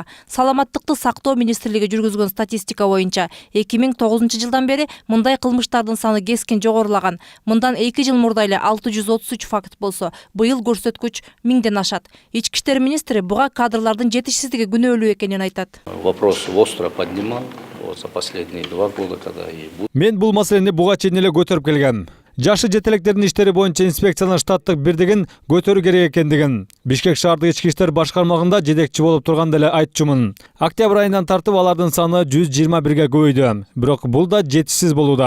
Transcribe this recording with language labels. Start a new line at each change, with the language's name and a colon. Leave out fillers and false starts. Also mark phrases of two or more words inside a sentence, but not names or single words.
Kyrgyz: Саламаттыкты сактоо министрлиги жүргүзгөн статистика боюнча 2009-жылдан бери мындай кылмыштардын саны кескен жогорулаган. Мындан 2 жыл мурда эле 633 факт болсо, быйыл көрсөткүч 1000ден ашат. Ички иштер министри буга кадрлардын жетишсиздиги күнөөлүү экенин айтат.
Russian: Вопрос остро поднимал за последние 2 года, когда и
Kyrgyz: Мен бул маселени буга чейин эле көтөрүп келгем. Жашы жетелектердин иштери боюнча инспекциянын штаттык бирдигин көтөрүү керек экендигин Бишкек шаардык ички иштер башкармагында жетекчи болуп турганда эле айтчумун. Октябрь айынан тартып алардын саны 121ге көбөйдү. Бирок бул да жетишсиз болууда.